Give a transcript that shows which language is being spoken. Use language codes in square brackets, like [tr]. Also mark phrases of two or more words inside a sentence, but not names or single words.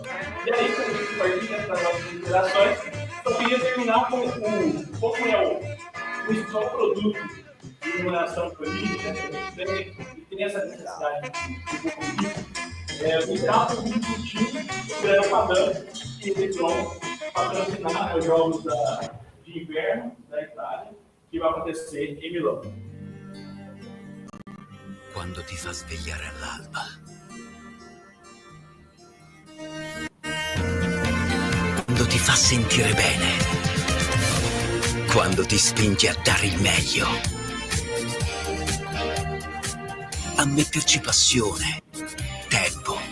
[pt] E aí, quando a gente partilha para as nossas interações, eu queria terminar com como é o principal produto de iluminação política, que tem essa necessidade de política. O Teatro discutiu o Grana Padano, que eles vão patrocinar os Jogos de Inverno da Itália, que vai acontecer em Milão. [it] Quando ti fa svegliare all'alba. Quando ti fa sentire bene. Quando ti spinge a dare il meglio. A metterci passione, tempo.